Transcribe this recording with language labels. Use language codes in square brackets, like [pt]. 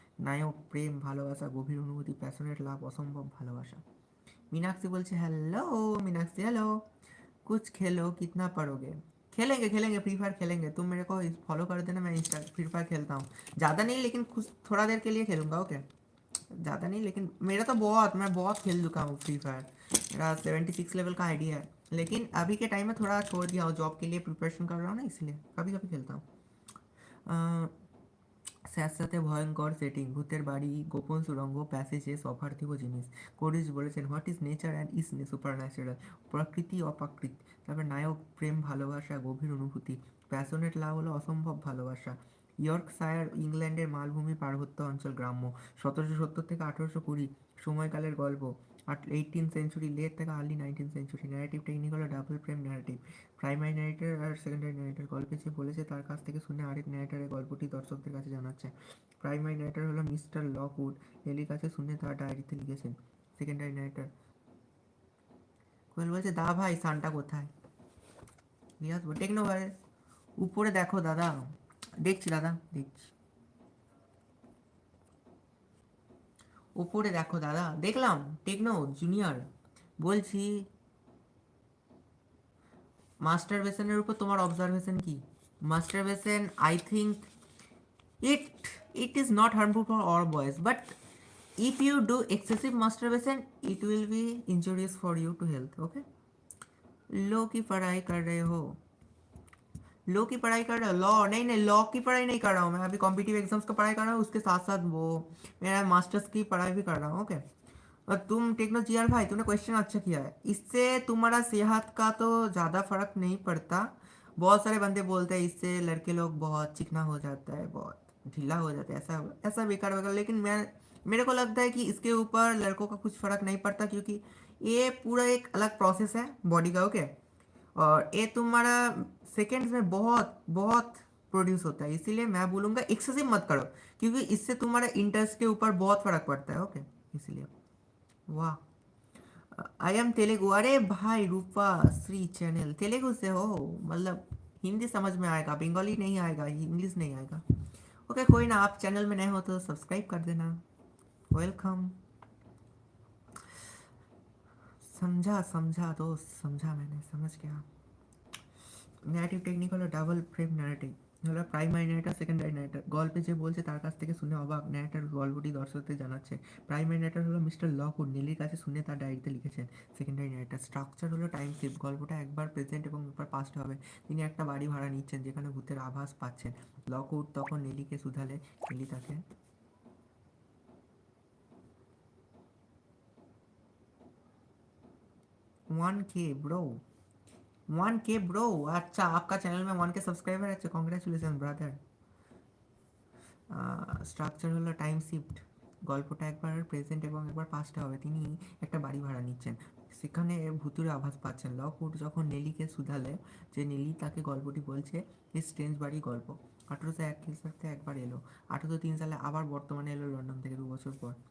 [bn] নায়ক প্রেম ভালোবাসা গভীর অনুভূতি, প্যাশনেট লাভ অসম্ভব ভালোবাসা। [hi] मीनाक्षी बोलছে हेलो, मीनाक्षी हेलो, कुछ खेलो कितना पढ़ोगे? खेलेंगे खेलेंगे, फ्री फायर खेलेंगे, तुम मेरे को फॉलो कर देना, मैं इंस्टा फ्री फायर खेलता हूँ, ज़्यादा नहीं लेकिन कुछ थोड़ा देर के लिए खेलूँगा ओके, ज़्यादा नहीं लेकिन मेरा तो मैं बहुत खेल चुका हूँ फ्री फायर, मेरा 76 लेवल का आईडी है, लेकिन अभी के टाइम में थोड़ा छोड़ दिया हूँ, जॉब के लिए प्रिपरेशन कर रहा हूँ ना, इसलिए कभी कभी खेलता हूँ। [bn] স্যাঁতস্যাঁতে ভয়ঙ্কর সেটিং, ভূতের বাড়ি, গোপন সুড়ঙ্গ, প্যাসেজেস, অপার্থিব জিনিস। কোরিজ বলেছেন what is nature and is super natural, প্রকৃতি অপ্রাকৃত। তারপর নায়ক প্রেম ভালোবাসা গভীর অনুভূতি, প্যাশনেট লাভ হলো অসম্ভব ভালোবাসা। ইয়র্কশায়ার ইংল্যান্ডের মালভূমি পার্বত্য অঞ্চল, গ্রাম্য, 1770 থেকে 1820 সময়কালের গল্প, 18th সেঞ্চুরি লেট থেকে early 19th century. Narrative technique হলো double frame narrative, primary narrator আর সেকেন্ডারি ন্যারেটর, গল্পে যে বলেছে তার কাছ থেকে শুনে আরেক ন্যারেটরের গল্পটি দর্শকদের কাছে জানাচ্ছে। প্রাইমারি ন্যারেটর হলো মিস্টার লকউড, এলির কাছে শুনে তার ডায়েরিতে লিখেছেন। সেকেন্ডারি ন্যারেটর কোয়েল বলছে দা ভাই সানটা কোথায় নিয়ে আসবো? টেকনো ভাই উপরে দেখো দাদা, দেখছি দাদা দেখছি, উপরে দেখো দাদা, দেখলাম টেকনো জুনিয়র। বলছি মাস্টারবেশনের উপর তোমার অবজারভেশন কি? [en] Masturbation I think it it is not harmful for all boys, but if you do excessive masturbation it will be injurious for you to health okay। [hi] लो की पढ़ाई कर रहे हो? लॉ की पढ़ाई कर रहे हो? लॉ नहीं नहीं, लॉ की पढ़ाई नहीं कर रहा हूँ मैं, अभी कॉम्पिटिटिव एग्जाम्स का पढ़ाई कर रहा हूँ, उसके साथ साथ वो मेरा मास्टर्स की पढ़ाई भी कर रहा हूँ ओके। और तुम टेक्नो जीआर भाई तुमने क्वेश्चन अच्छा किया है, इससे तुम्हारा सेहत का तो ज़्यादा फर्क नहीं पड़ता। बहुत सारे बंदे बोलते हैं इससे लड़के लोग बहुत चिकना हो जाता है, बहुत ढीला हो जाता है, ऐसा ऐसा बेकार वगैरह, लेकिन मेरे को लगता है कि इसके ऊपर लड़कों का कुछ फ़र्क नहीं पड़ता, क्योंकि ये पूरा एक अलग प्रोसेस है बॉडी का ओके। और ये तुम्हारा सेकेंड्स में बहुत बहुत प्रोड्यूस होता है, इसीलिए मैं बोलूँगा एक्सेसिव मत करो, क्योंकि इससे तुम्हारे इंटरेस्ट के ऊपर बहुत फ़र्क पड़ता है ओके, इसलिए। वाह, आई एम तेलुगु, अरे भाई रूपा श्री चैनल तेलुगु से हो, मतलब हिंदी समझ में आएगा, बंगाली नहीं आएगा, इंग्लिश नहीं आएगा ओके। कोई ना, आप चैनल में नए हो तो सब्सक्राइब कर देना, वेलकम। समझा समझा दोस्त, समझा, मैंने समझ गया। [bn] ন্যারেটিভ টেকনিক হলো ডাবল ফ্রেম ন্যারেটিভ, হলো প্রাইমারি ন্যারেটর সেকেন্ডারি ন্যারেটর, গল্পে যে বলছে তার কাছ থেকে শুনে অবাক, ন্যারেটর গল্পটি দর্শকদের জানাচ্ছে। প্রাইমারি ন্যারেটর হলো মিস্টার লকউড, নেলির কাছে শুনে তার ডায়েরিতে লিখেছেন। সেকেন্ডারি ন্যারেটর স্ট্রাকচার হলো টাইম শিফট, গল্পটা একবার প্রেজেন্ট এবং একবার পাস্ট হবে। তিনি একটা বাড়ি ভাড়া নিচ্ছেন যেখানে ভূতের আভাস পাচ্ছেন। লকউড তখন নেলিকে শুধালে, নেলি তাকে [hi] 1K ब्रो, 1K ब्रो, अच्छा आपका चैनल में 1K सब्सक्राइबर है, अच्छा कॉन्ग्रेचुलेसन ब्रादर। [bn] স্ট্রাকচার হলো টাইম শিফট, গল্পটা একবার প্রেজেন্ট এবং একবার পাস্টে হবে। তিনি একটা বাড়ি ভাড়া নিচ্ছেন, সেখানে ভুতুরে আভাস পাচ্ছেন। লকউড যখন নেলিকে শুধালে যে নেলি তাকে গল্পটি বলছে, এই স্ট্রেঞ্জ বাড়ি গল্প 1801 খ্রিস্টাব্দে একবার এলো, 1803 সালে আবার বর্তমানে এলো লন্ডন থেকে 2 বছর পর।